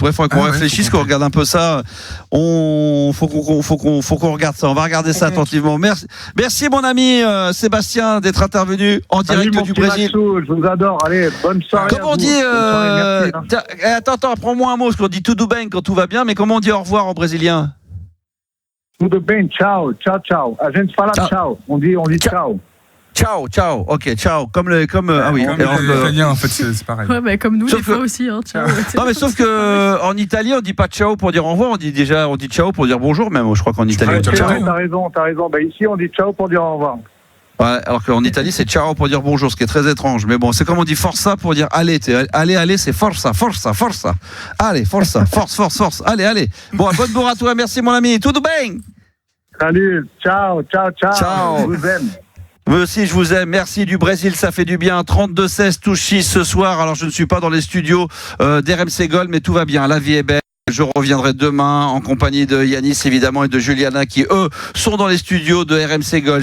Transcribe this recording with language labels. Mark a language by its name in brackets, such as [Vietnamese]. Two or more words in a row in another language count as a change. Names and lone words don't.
[French] Ouais, faudrait qu'on réfléchisse, qu'on regarde un peu ça. Faut qu'on regarde ça. On va regarder ça attentivement. Merci mon ami Sébastien d'être intervenu en direct du Brésil. Maxou, je vous adore. Allez, bonne soirée. Comment on dit Attends, apprends-moi un mot, parce qu'on dit [Portuguese] tudo bem [French] quand tout va bien, mais comment on dit au revoir en brésilien? [Portuguese] Tudo bem, ciao. A gente fala ciao. [French] On dit ciao. Ciao. Ok, ciao. Comme oui. Comme l'italien, en fait, c'est pareil. Ouais, comme nous, des fois aussi. Ciao. Non, mais sauf que en italien, on dit pas ciao pour dire au revoir. On dit ciao pour dire bonjour, même. Je crois qu'en italien. T'as raison. Ici, on dit ciao pour dire au revoir. Ouais, alors qu'en Italie, c'est ciao pour dire bonjour, ce qui est très étrange. Mais bon, c'est comme on dit forza pour dire allez. Allez, c'est forza. Allez, forza, force. Allez. Bon, bonne bourre à toi. Merci, mon ami. [Portuguese] Tudo bem? [French] Salut. Ciao. Je vous aime. Moi aussi, je vous aime. Merci du Brésil, ça fait du bien. 32-16 touches ce soir. Alors, je ne suis pas dans les studios d'RMC Gold, mais tout va bien. La vie est belle. Je reviendrai demain en compagnie de Yanis évidemment et de Juliana qui eux sont dans les studios de RMC Gold.